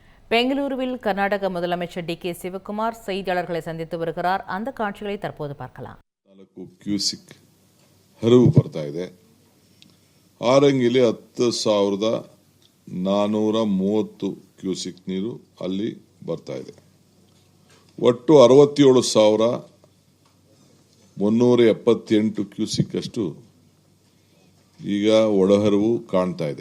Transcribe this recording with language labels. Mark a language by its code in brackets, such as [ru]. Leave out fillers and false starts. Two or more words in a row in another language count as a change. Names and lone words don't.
[ta] பெங்களூருவில் கர்நாடக முதலமைச்சர் டி.கே. சிவகுமார் செய்தியாளர்களை சந்தித்து வருகிறார். அந்த காட்சிகளை தற்போது பார்க்கலாம். [kn] 4 ಕ್ಯೂಸಿಕ್ ಹರಿವು ಬರ್ತಾ ಇದೆ. ಆರಂಗಿಲಿ 10,430 ಕ್ಯೂಸಿಕ್ ನೀರು ಅಲ್ಲಿ ಬರ್ತಾ ಇದೆ. ಒಟ್ಟು 67,378 ಕ್ಯೂಸಿಕ್ ಅಷ್ಟು ಈಗ ಒಳಹರಿವು ಕಾಣ್ತಾ ಇದೆ.